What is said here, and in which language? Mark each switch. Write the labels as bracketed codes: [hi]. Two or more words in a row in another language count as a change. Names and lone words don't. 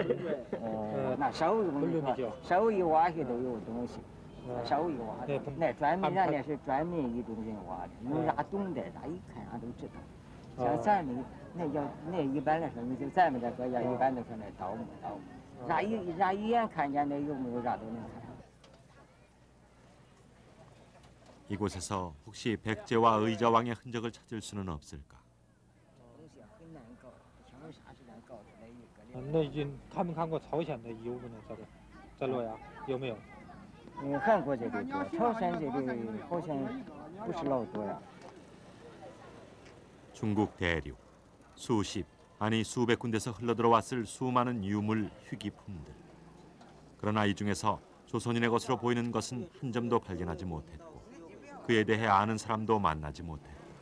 [zh] 那手一挖去都有东西。手一挖，那专门人家是专门一种人挖的，你咋懂得？咋一看俺都知道。像咱们那一般来说，你就咱们这个一般都说那盗墓，咋一眼看见那有没有啥都能看。 [ko] 이곳에서 혹시 백제와 의자왕의 흔적을 찾을 수는 없을까? [zh] 那已经他们看过朝鲜的遗物呢，在洛阳有没有？韩国这里多，朝鲜这里好像不是老多呀。 [ko] 중국 대륙 수십 아니 수백 군데서 흘러들어왔을 수많은 유물 희귀품들. 그러나 이 중에서 조선인의 것으로 보이는 것은 한 점도 발견하지 못했고 그에 대해 아는 사람도 만나지 못했다.